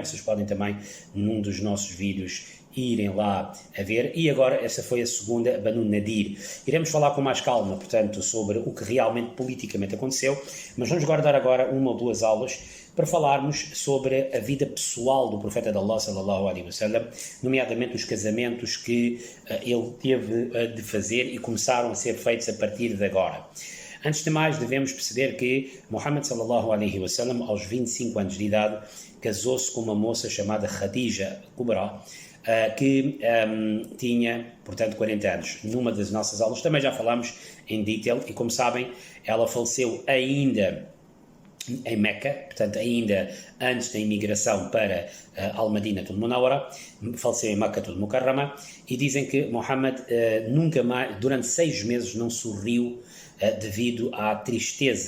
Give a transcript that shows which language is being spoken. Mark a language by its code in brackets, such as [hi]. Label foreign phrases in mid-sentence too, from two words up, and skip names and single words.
[pt] Vocês podem também, num dos nossos vídeos, irem lá a ver. E agora essa foi a segunda, Banu Nadir. Iremos falar com mais calma, portanto, sobre o que realmente politicamente aconteceu, mas vamos guardar agora uma ou duas aulas para falarmos sobre a vida pessoal do profeta de Allah, [ar] صلى الله عليه وسلم, [pt] nomeadamente os casamentos que ele teve de fazer e começaram a ser feitos a partir de agora. Antes de mais, devemos perceber que Muhammad [ar] صلى الله عليه وسلم, [pt] aos 25 anos de idade, casou-se com uma moça chamada Khadija Kubra, que tinha, portanto, 40 anos. Numa das nossas aulas também já falamos em detail, e como sabem, ela faleceu ainda em Meca, portanto, ainda antes da imigração para Al-Madinatul Munawwara, faleceu em Makkatul Mukarrama, e dizem que Muhammad nunca mais, durante 6 meses, não sorriu devido à tristeza.